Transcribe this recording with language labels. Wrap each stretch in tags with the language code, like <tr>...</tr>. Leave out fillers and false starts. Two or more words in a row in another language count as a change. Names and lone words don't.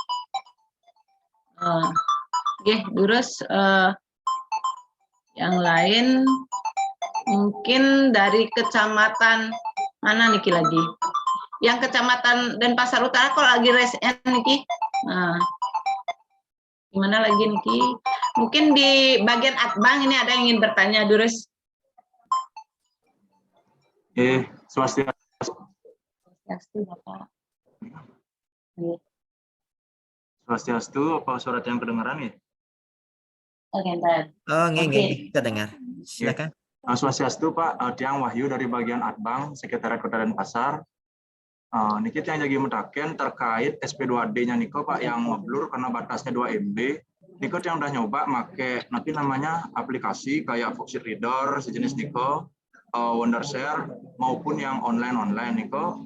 <id>Nggih, terus yang lain mungkin dari kecamatan mana Niki lagi? Yang kecamatan Denpasar Utara kalau lagi resen Niki. Nah, gimana lagi Niki? Mungkin di bagian Atbang ini ada yang ingin bertanya, Durus. Swastiastu. Swastiastu, Bapak. Swastiastu, apa surat yang kedengaran ya? Oke, ntar. Oh, nggih, kita dengar. Silakan. Swastiastu, Pak. Tiang Wahyu dari bagian Atbang, Sekretariat Kota Denpasar. Niki yang jadi mentaken terkait SP2D-nya Niko Pak yang ngeblur karena batasnya 2 MB. Niko yang udah nyoba make nanti namanya aplikasi kayak Foxit Reader sejenis Niko, Wondershare maupun yang online Niko.</id>